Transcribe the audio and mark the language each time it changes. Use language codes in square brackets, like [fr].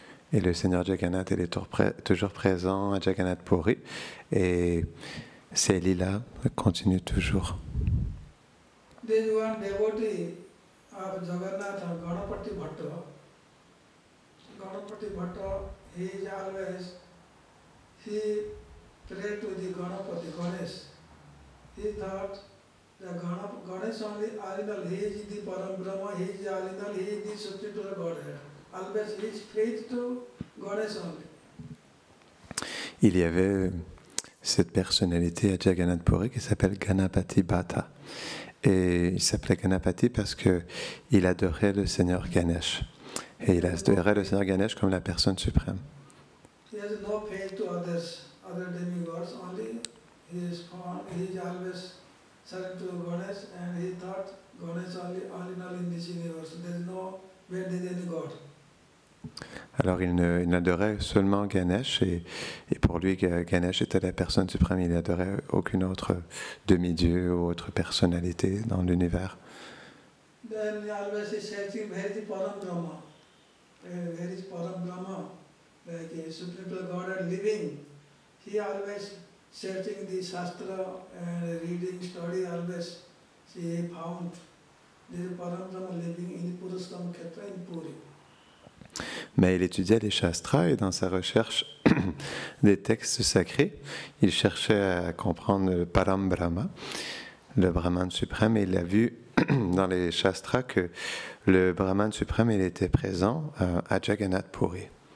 [fr] Et le Seigneur Jagannath, il est toujours présent à Jagannath Puri et ces lilas continuent toujours. [en] There is one devotee of Jagannath, Ganapati Bhatta. Ganapati Bhatta, he is always, he prayed to the Ganapati, Ganesh. He thought that Ganesh only original, he is the Param Brahma, he is the original, he is the supreme Godhead. Always his faith to Ganesh only. [fr] Il y avait cette personnalité à Jagannath Puri qui s'appelle Ganapati Bhatta. Et il s'appelait Ganapati parce qu'il adorait le Seigneur Ganesh. Et il adorait le Seigneur Ganesh comme la personne suprême. [en] He has no faith to others, other demigods, only he is always surrendered to Ganesh, and he thought Ganesh only original in this universe. There is no where there is any God. [fr] Alors il n'adorait seulement Ganesh et pour lui Ganesh était la personne suprême, il n'adorait aucune autre demi-dieu ou autre personnalité dans l'univers. [en] Then he always is searching where is the Param Brahma, where is Param Brahma, like a supreme God living. He always searching the Shastra and reading, study, always he found there is Param Brahma living in the Purushottam Kshetra in Puri. [fr] Mais il étudiait les Shastras et dans sa recherche des textes sacrés, il cherchait à comprendre le Param Brahma, le Brahman suprême, et il a vu dans les Shastras que le Brahman suprême il était présent à Jagannath Puri.